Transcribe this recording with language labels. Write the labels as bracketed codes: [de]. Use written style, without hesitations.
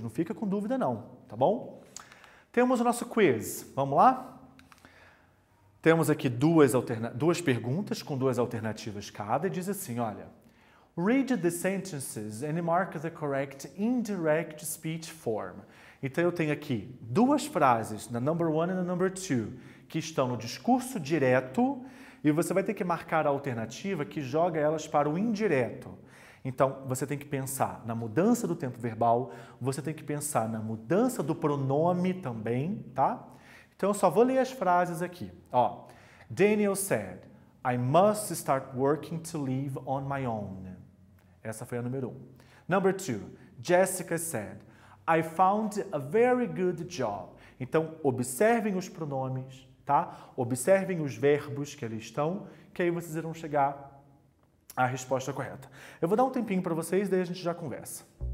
[pt] Não fica com dúvida não, tá bom? Temos o nosso quiz. Vamos lá? Temos aqui duas perguntas com duas alternativas cada e diz assim, olha... [en] Read the sentences and mark the correct indirect speech form. [pt] Então, eu tenho aqui duas frases, na [en] number one [pt] e na [en] number two, [pt] que estão no discurso direto e você vai ter que marcar a alternativa que joga elas para o indireto. Então, você tem que pensar na mudança do tempo verbal, você tem que pensar na mudança do pronome também, tá? Então, eu só vou ler as frases aqui. [en] Ó, Daniel said, I must start working to live on my own. [pt] Essa foi a número 1. [en] Number 2, Jessica said, I found a very good job. [pt] Então, observem os pronomes, tá? Observem os verbos que ali estão, que aí vocês irão chegar à resposta correta. Eu vou dar um tempinho para vocês, daí a gente já conversa.